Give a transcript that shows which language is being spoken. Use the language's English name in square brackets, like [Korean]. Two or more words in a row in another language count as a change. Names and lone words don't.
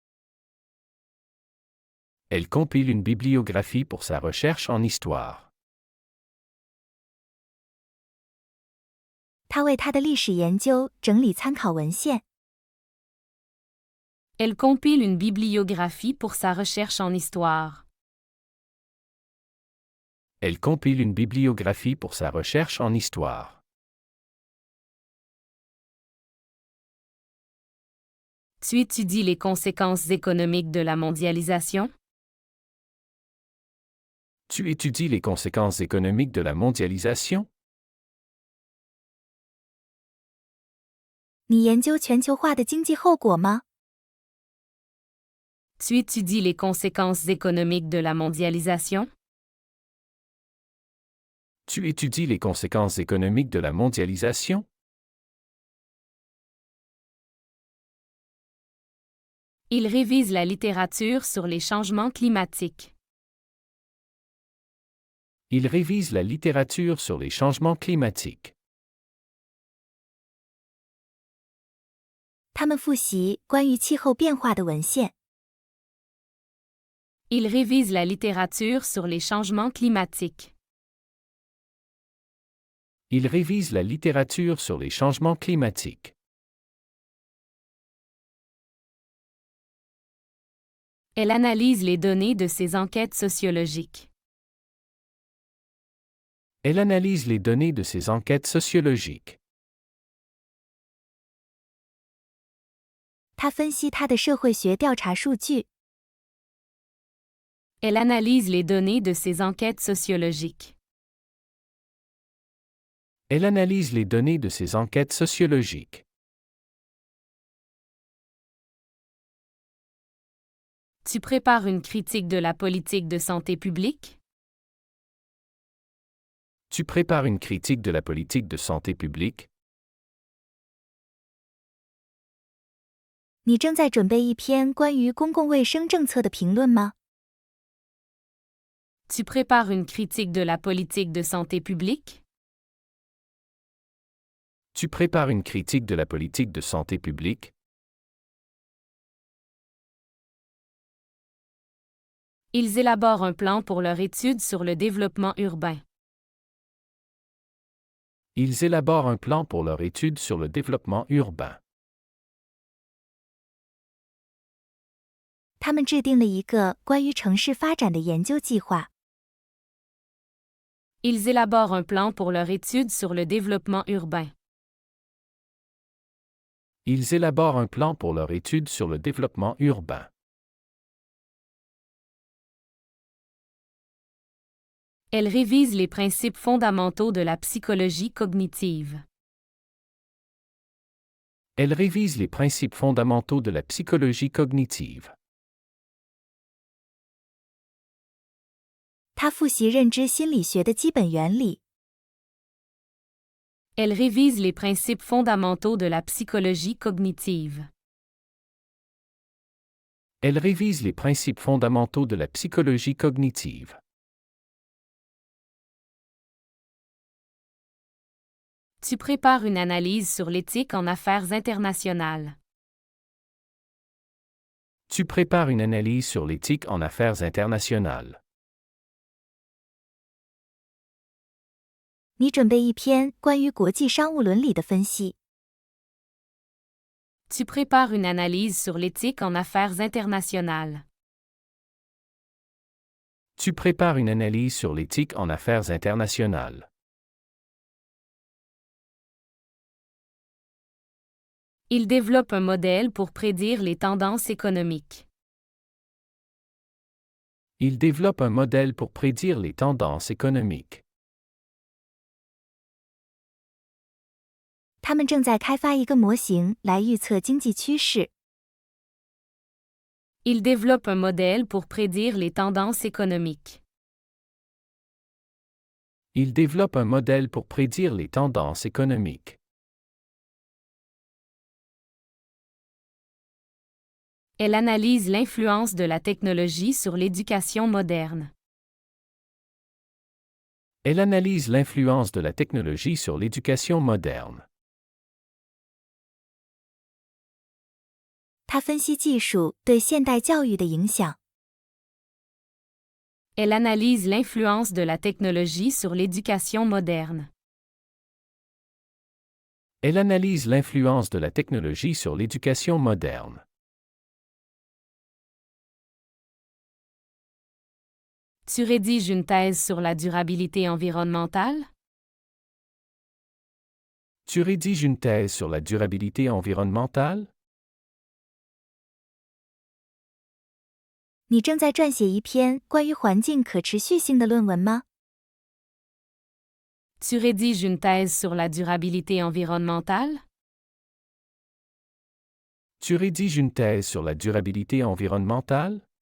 [French] Elle compile une bibliographie pour sa recherche en histoire. [Chinese] 他为他的历史研究整理参考文献。 [French] Elle compile une bibliographie pour sa recherche en histoire. Elle compile une bibliographie pour sa recherche en histoire. Tu étudies les conséquences économiques de la mondialisation? Tu étudies les conséquences économiques de la mondialisation? [Chinese] 你研究全球化的经济后果吗？ [French] Tu étudies les conséquences économiques de la mondialisation? Tu étudies les conséquences économiques de la mondialisation? Il révise la littérature sur les changements climatiques. Il révise la littérature sur les changements climatiques. [Chinese] 他们复习关于气候变化的文献。 [French] Il révise la littérature sur les changements climatiques. Il révise la littérature sur les changements climatiques. Elle analyse les données de ses enquêtes sociologiques. Elle analyse les données de ses enquêtes sociologiques. [Chinese] 他分析他的社会学调查数据。 [French] Elle analyse les données de ses enquêtes sociologiques. Elle analyse les données de ses enquêtes sociologiques. Tu prépares une critique de la politique de santé publique? Tu prépares une critique de la politique de santé publique? [Chinese] 你正在准备一篇关于公共卫生政策的评论吗？ [French] Tu prépares une critique de la politique de santé publique? Tu prépares une critique de la politique de santé publique? Ils élaborent un plan pour leur étude sur le développement urbain. Ils élaborent un plan pour leur étude sur le développement urbain. [Chinese] 他们制定了一个关于城市发展的研究计划。 [French] Ils élaborent un plan pour leur étude sur le développement urbain. Ils élaborent un plan pour leur étude sur le développement urbain. Elle révise les principes fondamentaux de la psychologie cognitive. Elle révise les principes fondamentaux de la psychologie cognitive. [Chinese] 他复习认知心理学的基本原理。 [French] Elle révise les principes fondamentaux de la psychologie cognitive. Elle révise les principes fondamentaux de la psychologie cognitive. Tu prépares une analyse sur l'éthique en affaires internationales. Tu prépares une analyse sur l'éthique en affaires internationales. [Chinese] 你准备一篇关于国际商务伦理的分析。 [French] Tu prépares une analyse sur l'éthique en affaires internationales. Tu prépares une analyse sur l'éthique en affaires internationales. Il développe un modèle pour prédire les tendances économiques. Il développe un modèle pour prédire les tendances économiques. [Chinese] 他们正在开发一个模型来预测经济趋势。 [French] Il développe un modèle pour prédire les tendances économiques. Il développe un modèle pour prédire les tendances économiques. Elle analyse l'influence de la technologie sur l'éducation moderne. Elle analyse l'influence de la technologie sur l'éducation moderne. [Chinese] 他分析技术对现代教育的影响。 [French] Elle analyse l'influence de la technologie sur l'éducation moderne. Elle analyse l'influence de la technologie sur l'éducation moderne. Tu rédiges une thèse sur la durabilité environnementale? Tu rédiges une thèse sur la durabilité environnementale? [Chinese] 你正在撰写一篇关于环境可持续性的论文吗？ [French] Tu rédiges une thèse sur la durabilité environnementale? Tu rédiges une thèse sur la durabilité environnementale?